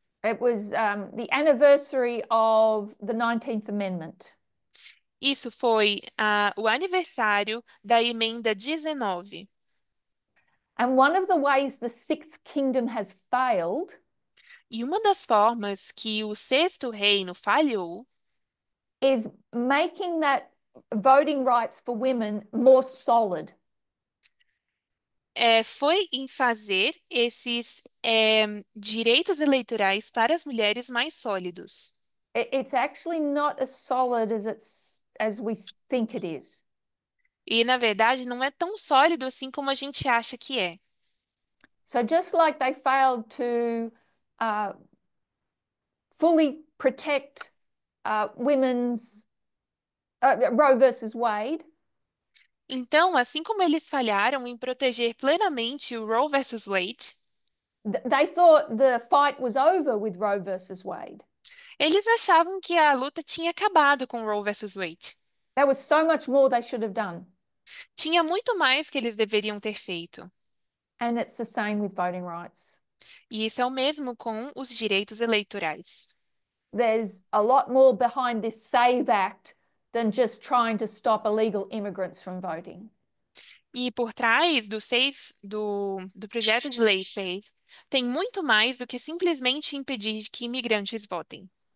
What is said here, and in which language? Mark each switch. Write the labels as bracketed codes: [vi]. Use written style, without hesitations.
[en] It was the anniversary of the 19th Amendment. [pt] Isso foi o aniversário da emenda 19. [en] And one of the ways the Sixth Kingdom has failed [pt] E uma das formas que o Sexto Reino falhou [en] is making that voting rights for women more solid. [pt] foi em fazer esses direitos eleitorais para as mulheres mais sólidos. [en] It's actually not as solid as we think it is. [pt] E, na verdade, não é tão sólido assim como a gente acha que é. [en] So just like they failed to fully protect women's Roe versus Wade, [pt] Então, assim como eles falharam em proteger plenamente o Roe versus Wade, [en] they thought the fight was over with Roe versus Wade. [pt] eles achavam que a luta tinha acabado com Roe versus Wade. [en] There was so much more they should have done. [pt] Tinha muito mais que eles deveriam ter feito. [en] And it's the same with voting rights. [pt] E isso é o mesmo com os direitos eleitorais. [en] There's a lot more behind this SAVE Act than just trying to stop illegal immigrants from voting. [pt] E por trás do projeto de lei SAFE, tem muito mais do que simplesmente impedir que imigrantes votem.